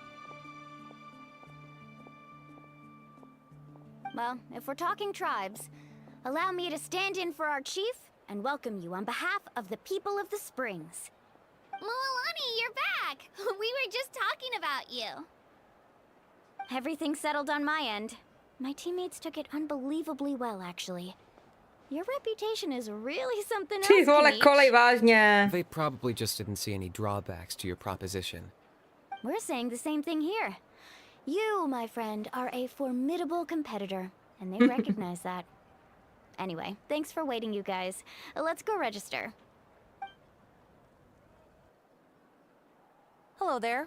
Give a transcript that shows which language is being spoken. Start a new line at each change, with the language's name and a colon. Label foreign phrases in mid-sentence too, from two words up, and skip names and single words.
English: Well, if we're talking tribes, allow me to stand in for our chief and welcome you on behalf of the people of the Springs. Mualani, you're back! We were just talking about you. Everything settled on my end. My teammates took it unbelievably well, actually. Your reputation is really something else,
Czech: Ty vole, kolej Kanish. vážně.
English: They probably just didn't see any drawbacks to your proposition. We're saying the same thing here. You, my friend, are a formidable competitor, and they recognize that. Anyway, thanks for waiting, you guys. Let's go register. Hello there.